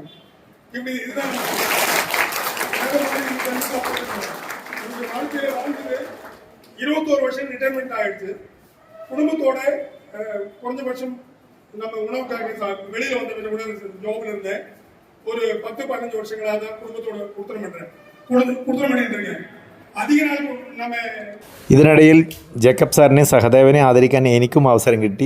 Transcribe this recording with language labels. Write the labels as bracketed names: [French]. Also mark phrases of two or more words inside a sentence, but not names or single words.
[Tamil] இப்படி இதுதான் வாழ்க்கையில வாழ்ந்தது 21 வருஷம் ரிட்டைர்மெண்ட் ஆயிடுச்சு. குடும்பத்தோட குறைஞ்சபட்சம் நம்ம உணவுக்காக வெளியில வந்த கூட ஜாப்ல இருந்தேன். ஒரு 10-15 வருஷங்களாக தான் குடும்பத்தோட குடுத்தனம் பண்ணிட்டு இருக்கேன். [Malayalam] അധിക നാൾ നമ്മ ഇതിനിടയിൽ ജേക്കബ് സാറിനെ സഹദേവനെ ആദരിക്കാൻ എനിക്കും അവസരം കിട്ടി.